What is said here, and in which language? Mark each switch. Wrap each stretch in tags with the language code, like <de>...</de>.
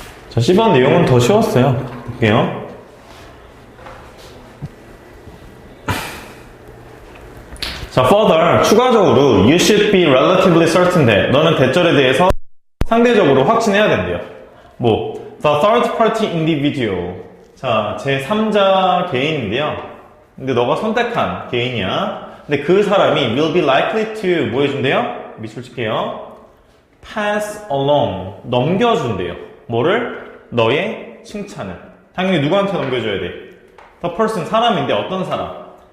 <ko>자, C번 내용은 더 쉬웠어요. 볼게요. 자,</ko> <en>further,</en> <ko>추가적으로</ko> <en>you should be relatively certain that</en> <ko>너는 대절에 대해서 상대적으로 확신해야 된대요.</ko> <en>뭐 the third party individual.</en> <ko>자, 제3자 개인인데요. 근데 너가 선택한 개인이야. 근데 그 사람이</ko> <en>will be likely to</en> <ko>뭐 해준대요? 밑줄 칠게요.</ko> <en>pass along.</en> <ko>넘겨준대요. 뭐를? 너의 칭찬을. 당연히 누구한테 넘겨줘야 돼?</ko> <en>The person,</en> <ko>사람인데 어떤 사람?</ko>